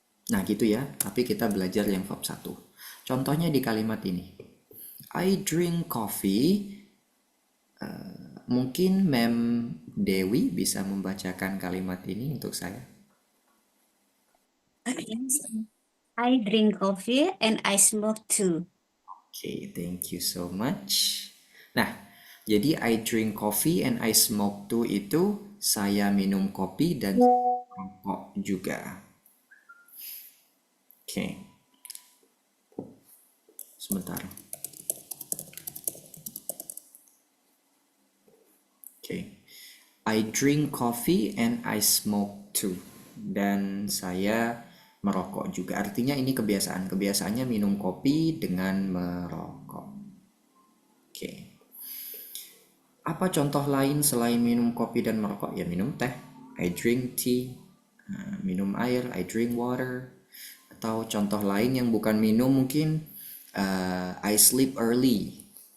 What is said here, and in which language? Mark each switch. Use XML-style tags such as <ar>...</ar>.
<id>Nah gitu ya, tapi kita belajar yang verb 1. Contohnya di kalimat ini.</id> <en>I drink coffee.</en> <id>Mungkin Mem Dewi bisa membacakan kalimat ini untuk saya.</id> <en>I drink coffee and I smoke too.</en> <id>Oke,</id> <en>thank you so much.</en> <id>Nah, jadi</id> <en>I drink coffee and I smoke too</en> <id>itu saya minum kopi dan rokok juga. Oke, sebentar.</id> <en>Oke, I drink coffee and I smoke too.</en> <id>Dan saya merokok juga. Artinya ini kebiasaan. Kebiasaannya minum kopi dengan merokok. Oke. Apa contoh lain selain minum kopi dan merokok? Ya minum teh.</id> <en>I drink tea.</en> <id>Minum air.</id> <en>I drink water.</en> <id>Atau contoh lain yang bukan minum mungkin</id> <en>I sleep early.</en>